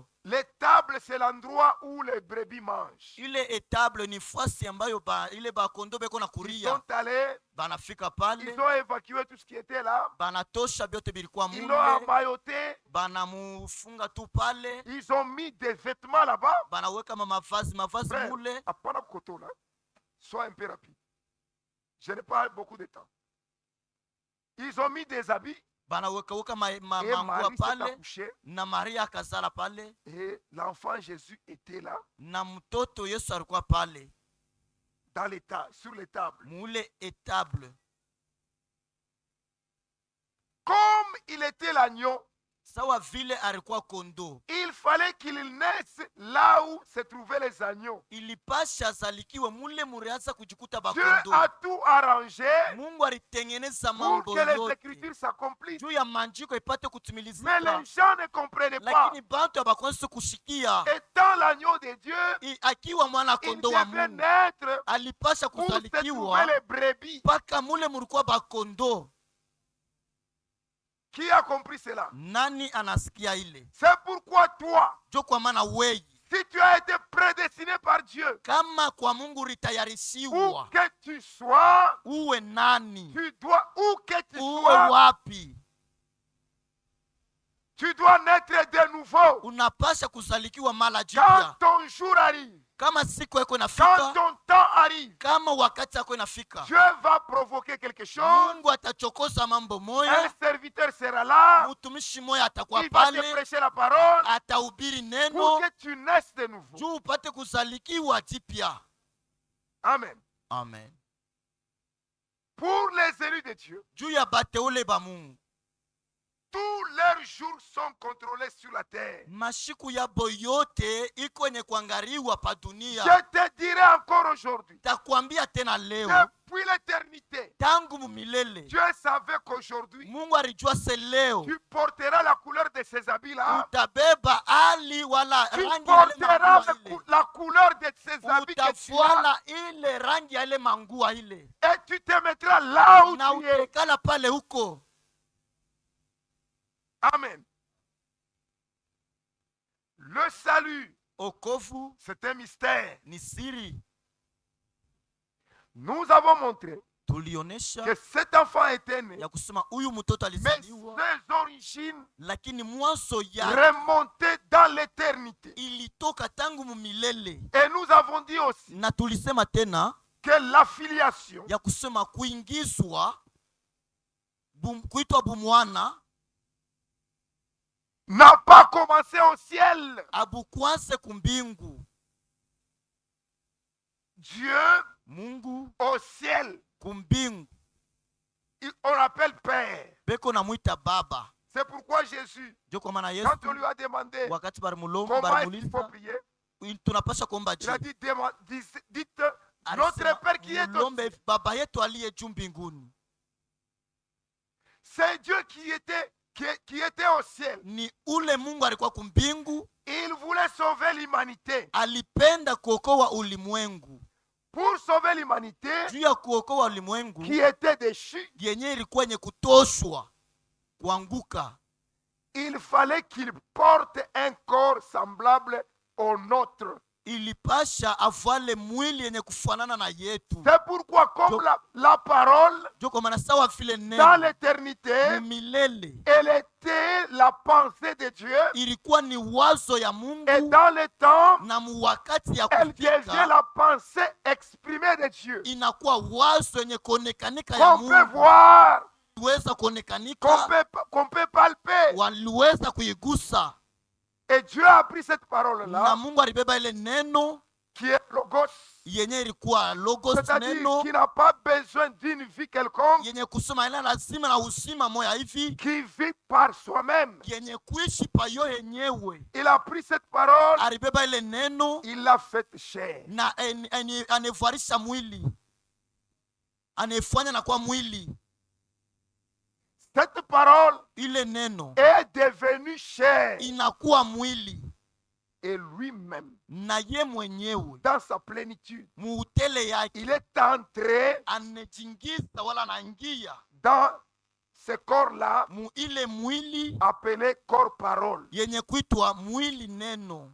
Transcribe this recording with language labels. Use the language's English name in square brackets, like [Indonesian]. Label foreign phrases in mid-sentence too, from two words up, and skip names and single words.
[French] Les tables, c'est l'endroit où les brebis mangent. [Swahili] Ile etable ni fasi ambayo ile bakondo beko na [French] Ils [Swahili] kuria. [French] sont allés, [Swahili] Banafika pale, [French] ils ont évacué tout ce qui était là. [Swahili] banatosha byote bilikuwa [French] Ils l'ont [Swahili] mule, [French] emmailloté. [Swahili] banamufunga tu pale, [French] Ils ont mis des vêtements là-bas. [Swahili] banaweka mavazi [French] Frère, [Swahili] mule. [Lingala] apana koto [French] là. Sois un peu rapide. Je n'ai pas beaucoup de temps. Ils ont mis des habits. [Swahili] Banaweka [French] Et [Swahili] mangua [French] Marie s'est [Swahili] pale, [French] accouchée. [Swahili] na Maria akazala pale, [French] Et l'enfant Jésus était là, [Swahili] na mtoto Yesu alikuwa pale [French] dans les sur les tables. [Swahili] mule etable. [French] Comme il était l'agneau, [Swahili] Sawa vile alikuwa kondo, [French] il fallait qu'il naisse là où se trouvaient les agneaux. [Swahili] ilipasha azalikiwe mule murianza kujikuta [French] Dieu [Swahili] bakondo. [French] a tout arrangé [Swahili] Mungu alitengeneza [French] pour [Swahili] mambo [French] que les [Swahili] yote [French] Écritures s'accomplissent. [Swahili] juu ya manjiko ipate [French] Mais [Swahili] kutimilizika, [French] les gens ne comprenaient pas. [Swahili] lakini bantu abakwansi kushikia. [French] Étant l'agneau de Dieu, [Swahili] Akiwa mwana [French] il [Swahili] kondo wa [French] devait [Swahili] Mungu, [French] naître [Swahili] alipasha [French] pour se trouver [Swahili] kuzalikiwa [French] les brebis. [Swahili] mpaka mule mulikuwa bakondo. [French] Qui a compris cela? [Swahili] Nani anasikia ile? [French] C'est pourquoi toi, [Swahili] Jo kwa maana weyi, [French] si tu as été prédestiné par Dieu, [Swahili] kama kwa Mungu [French] où [Swahili] ritayarishiwa, [French] que tu sois, [Swahili] uwe nani, [French] tu dois, où que tu [Swahili] uwe [French] sois, [Swahili] wapi, [French] tu dois naître de nouveau. [Swahili] unapasha kuzalikiwa mara [French] Quand [Swahili] jipya. [French] ton jour arrive, [Swahili] Kama siku yako [French] quand [Swahili] inafika, [French] ton temps arrive, [Swahili] kama wakati yako inafika, [French] Dieu va provoquer quelque chose. [Swahili] Mungu atachokoza mambo [French] Un [Swahili] moya, [French] serviteur sera là. [Swahili] mtumishi moya atakuwa [French] Il va te [Swahili] pale, [French] prêcher la parole [Swahili] atahubiri [French] pour [Swahili] neno [French] que tu naisses de nouveau. [Swahili] juu upate kuzalikiwa jipya. [French] Amen. [Swahili] Amen. [French] Pour les élus de Dieu, [Swahili] Juu ya bateule ba Mungu, [French] tous leurs jours sont contrôlés sur la terre. [Swahili] mashiku yabo yote iko yenye kuangaliwa pa dunia. [French] Je te dirai encore aujourd'hui, [Swahili] Takwambia tena leo, [French] depuis l'éternité, [Swahili] tangu mumilele, [French] Dieu savait qu'aujourd'hui, [Swahili] Mungu alijua se leo [French] tu porteras la couleur de ces habits-là. [Swahili] utabeba ali wala [French] Tu [Swahili] rangi ya ile [French] porteras [Swahili] mangua ile, [French] la couleur de ces habits que tu as. [Swahili] utafuala ile rangi ya ile mangua ile, [French] Et tu te mettras là où [Swahili] na [French] tu es. [Swahili] utekala pale huko. [French] Amen. Le salut, [Swahili] Okovu [French] c'est un mystère. [Swahili] ni siri. [French] Nous avons montré [Swahili] Tulionesha [French] que cet enfant était né, [Swahili] ya kusema huyu mtoto [French] mais [Swahili] alizaliwa, [French] ses origines [Swahili] lakini mwanzo ya [French] remontaient dans l'éternité. [Swahili] ilitoka tangu mumilele. [French] Et nous avons dit aussi [Swahili] Na tulisema tena [French] que l'affiliation [Swahili] ya kusema kuingizwa, kuitwa bumwana, [French] n'a pas commencé au ciel. [Swahili] abukwanse kumbingu, [French] Dieu [Swahili] Mungu [French] au ciel, [Swahili] kumbingu [French] on l'appelle Père. [Swahili] beko namwita baba. [French] C'est pourquoi Jésus, [Swahili] Ndio kwa maana Yesu [French] quand on lui a demandé [Swahili] wakati barimulomba [French] comment est-ce qu'il faut [Swahili] barimuliza [French] prier, [Swahili] tunapasha kuomba [French] il a [Swahili] je, [French] dit, dites notre Père qui est au [Swahili] mulombe [French] ciel. [Swahili] baba yetu aliye juu mbinguni. [French] C'est Dieu qui était au ciel. [Swahili] Ni ule Mungu alikuwa kumbingu, [French] Il voulait sauver l'humanité. [Swahili] alipenda kuokoa ulimwengu. [French] Pour sauver l'humanité [Swahili] Juu ya kuokoa ulimwengu [French] qui était déchue, [Swahili] yenye ilikuwa yenye kutoshwa kuanguka, [French] il fallait qu'il porte un corps semblable au nôtre. [Swahili] ilipasha avale mwili yenye kufanana na yetu. [French] C'est pourquoi, comme la parole, [Swahili] Ndio kwa maana sawa vile [French] dans [Swahili] neno [French] l'éternité, [Swahili] milele [French] elle était la pensée de Dieu, [Swahili] ilikuwa ni wazo ya [French] et [Swahili] Mungu, [French] dans le temps, [Swahili] na muwakati ya [French] elle devient [Swahili] kufika [French] la pensée exprimée de Dieu. [Swahili] inakuwa wazo yenye kuonekanika ya [French] Qu'on peut [Swahili] Mungu, [French] voir, [Swahili] waliweza [French] qu'on [Swahili] kuonekanika, [French] peut palper. [Swahili] waliweza kuigusa, [French] Et Dieu a pris cette [Swahili] na [French] parole-là, [Swahili] Mungu alibeba ile neno [French] qui est logos, [Swahili] yenye ilikuwa logos, [French] c'est-à-dire [Swahili] neno [French] qui n'a pas besoin d'une vie quelconque, [Swahili] yenye kusema ila lazima na usima moya hivi [French] qui vit par soi-même. [Swahili] yenye kuishi payo yenyewe. [French] Il a pris cette parole, [Swahili] Alibeba ile neno [French] il l'a faite chair. [Swahili] na anevarisha mwili, anefanya na kwa mwili. [French] Cette parole [Swahili] Ile neno [French] est devenue chair. [Swahili] inakuwa mwili, [French] Et lui-même, [Swahili] na ye mwenyewe [French] dans sa plénitude, [Swahili] muutele yake [French] il est entré [Swahili] anejingisa wala anaingia [French] dans ce corps-là [Swahili] mu ile mwili [French] appelé corps-parole. [Swahili] yenye kuitwa mwili neno,